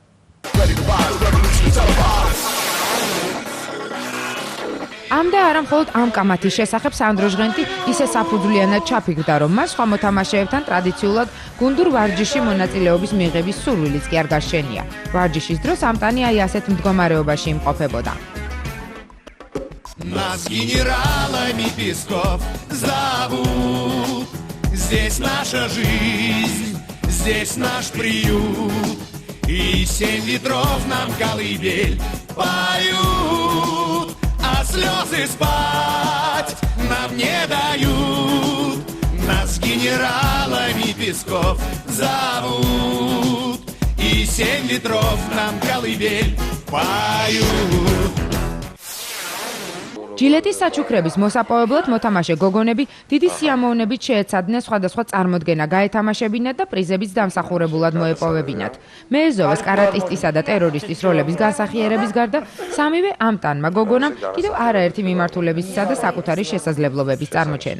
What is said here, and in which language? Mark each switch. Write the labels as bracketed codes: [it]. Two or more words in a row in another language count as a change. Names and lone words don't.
[ka] ამ და არა მხოლოდ ამ კამათის შესახებ სანდრო ჟღენტი ისე საფუძვლიანად ჩაფიქრდა, რომ მას სხვა მოთამაშეებთან ტრადიციულად გუნდურ ვარჯიში მონაწილეობის მიღების სურვილიც კი არ გაშენია. ვარჯიშის დროს ამტანი აი ასეთ მდგომარეობაში იმყოფებოდა. [ru] Нас генералами Песков зовут. Здесь наша жизнь, здесь наш приют. И 7 ветров нам колыбель поют. А слезы спать нам не дают. Нас генералами Песков зовут. И 7 ветров нам колыбель поют. [ka] ჯილეტის საჩუქრების მოსაპოვებლად მოთამაშე გოგონები დიდი სიამოვნებით შეეცადნენ სხვადასხვა წარმოდგენა გაეთამაშებინათ და პრიზებიც დამსახურებულად მოეპოვებინათ. მეეზოვეს კარატისტისა და ტერორისტის როლების განსახიერების გარდა სამივე ამტანმა გოგონამ კიდევ არაერთი მიმართულებისა და საკუთარი შესაძლებლობების წარმოჩენა.